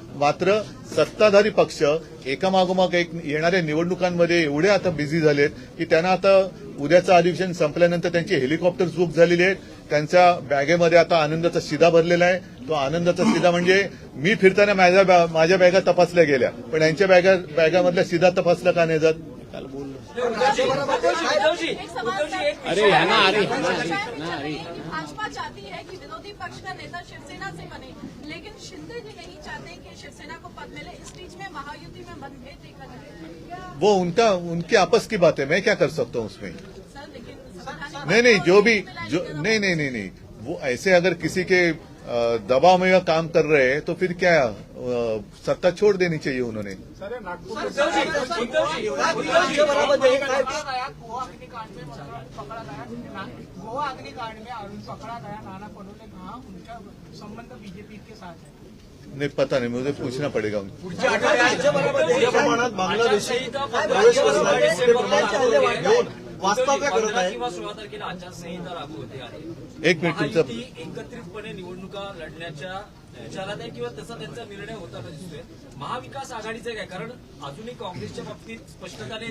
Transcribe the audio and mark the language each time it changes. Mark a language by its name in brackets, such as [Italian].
[Marathi] मात्र सत्ताधारी पक्ष एकामागोमाग एक येणाऱ्या निवडणुकांमध्ये एवढे आता बिझी झालेत की त्यांना आता उद्याचं अधिवेशन संपल्यानंतर त्यांची हेलिकॉप्टर बुक झालेली आहेत. त्यांच्या बॅगेमध्ये आता आनंदाचा शिधा भरलेला आहे. तो आनंदाचा शिधा म्हणजे मी फिरताना माझ्या बॅगा तपासल्या गेल्या, पण यांच्या बॅगामधल्या शिधा तपासला का नाही जात? [Hindi] भाजपा चाहती है कि विरोधी पक्ष का नेता शिवसेना से बने, लेकिन शिंदे जी नहीं चाहते कि शिवसेना को पद मिले। इस बीच में महायुति में मतभेद देखा जाए। वो उनकी आपस की बात है, मैं क्या कर सकता हूँ उसमें? सर लेकिन नहीं जो भी नहीं वो ऐसे अगर किसी के दबाव में काम कर रहे हैं तो फिर क्या सत्ता छोड़ देनी चाहिए उन्होंने। नागपूर गोवा अग्निकांड में अरुण पकड़ा गया, नाना पटोले कहा उनका संबंध बीजेपी के साथ है। नहीं पता नहीं, मुझे पूछना पड़ेगा उनको। [Marathi] राज्यभरामध्ये प्रमाणात बांगलादेशी प्रवेश करणारे वास्तव्य करत आहे किंवा 16 तारखेला आचारसंहिता लागू होते आहे। एक मिनिट तुमचं महायुती एकत्रितपणे निवडणुका लढण्याच्या विचारात आहे किंवा तसा त्यांचा निर्णय होताना दिसतोय। महाविकास आघाडीचं काय, कारण अजूनही काँग्रेसच्या बाबतीत स्पष्टता नाही।